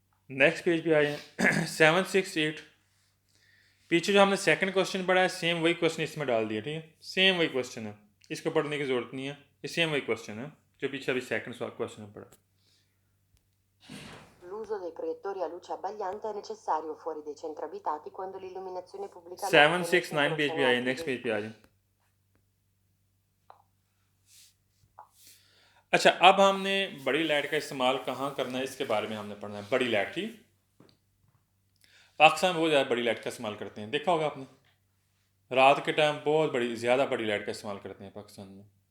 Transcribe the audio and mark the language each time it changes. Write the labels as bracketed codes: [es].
[hi] Next page पे आए हैं 768। पीछे जो हमने सेकंड क्वेश्चन पढ़ा है सेम वही क्वेश्चन इसमें डाल दिया, ठीक है, सेम वही क्वेश्चन है, इसको पढ़ने की जरूरत नहीं है, ये सेम वही क्वेश्चन है जो पीछे अभी सेकंड क्वेश्चन में पढ़ा। [it] L'uso dei proiettori a luce abbagliante è necessario fuori dei centri abitati quando l'illuminazione pubblica [hi] 769 page पे आइए, नेक्स्ट पेज पे आ जाए। अच्छा, अब हमने बड़ी लाइट का इस्तेमाल कहाँ करना है इसके बारे में हमने पढ़ना है। बड़ी लाइट, ठीक, पाकिस्तान में बहुत ज़्यादा बड़ी लाइट का इस्तेमाल करते हैं, देखा होगा आपने, रात के टाइम बहुत ज़्यादा बड़ी लाइट का इस्तेमाल करते हैं पाकिस्तान में।